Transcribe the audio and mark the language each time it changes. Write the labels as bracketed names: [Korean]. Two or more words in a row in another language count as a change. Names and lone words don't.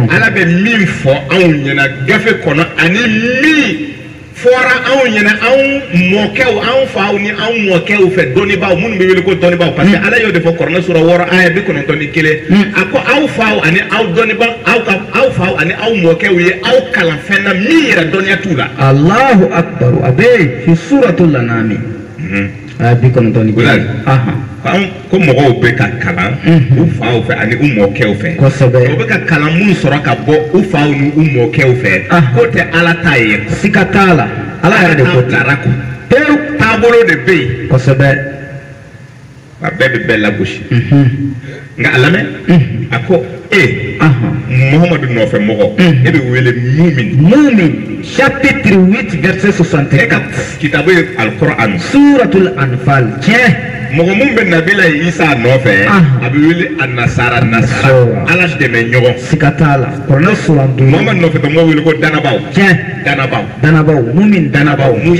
[Bambara] ala bɛ min fɔ anw ɲɛna gafe kɔnɔ ani min fɔra anw ɲɛna anw mɔkɛw anw faw ni anw mɔkɛw fɛ dɔnnibaw minnu bɛ wele ko dɔnnibaw parce que ala y'o de fɔ Kur'an sura 6 aya 91 a ko aw faw ani aw dɔnnibaw aw faw ani aw mɔkɛw ye aw kalan fɛn na min yɛrɛ dɔnniya t'u la [Arabic] الله أكبر [Bambara] a bɛ fi suratul an'am aya 91 ko mɔgɔw bɛ ka kalan u faw fɛ ani u mɔkɛw fɛ kosɛbɛ u bɛ ka kalan mun sɔrɔ ka bɔ u faw ni u mɔkɛw fɛ ko tɛ ala ta ye siga t'a la ala yɛrɛ de ko tara ko pewu taabolo de bɛ yen kosɛbɛ a bɛɛ bɛ bɛɛ lagosi nka a lamɛn a ko Muhamadu nɔfɛ mɔgɔ e bɛ wele mumin [French] chapitre 8 verset 64 [Bambara] e ka kitabu ye Al-Qur'an suratul anfal tiɲɛ mɔgɔ mun bɛ Nabila Isa nɔfɛ a bɛ wele a nasara ala dɛmɛ ɲɔgɔn siga t'a la Kur'an sura 2 Muhamadu nɔfɛ tɔ mɔgɔ wele ko danabaw danabaw mumin danabaw